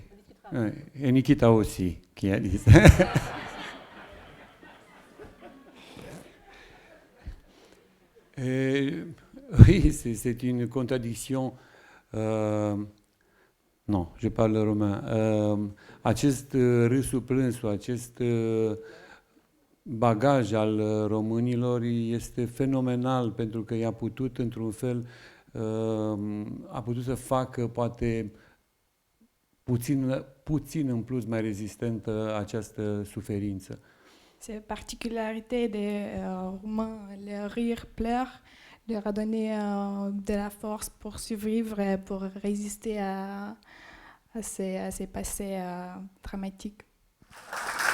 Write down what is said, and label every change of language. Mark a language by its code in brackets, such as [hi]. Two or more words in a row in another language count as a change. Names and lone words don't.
[fr] Et Nikita aussi, qui a dit ça. Oui, c'est une contradiction. Non, je parle romain. [ro] Acest râsul plânsul, acest bagaj al românilor este fenomenal pentru că i-a putut, într-un fel, a putut să facă, poate, puțin în plus mai rezistentă această suferință. [fr] Cette particularité des Roumains, le rire pleure, leur a donné de la force pour survivre, pour résister à ces passés dramatiques.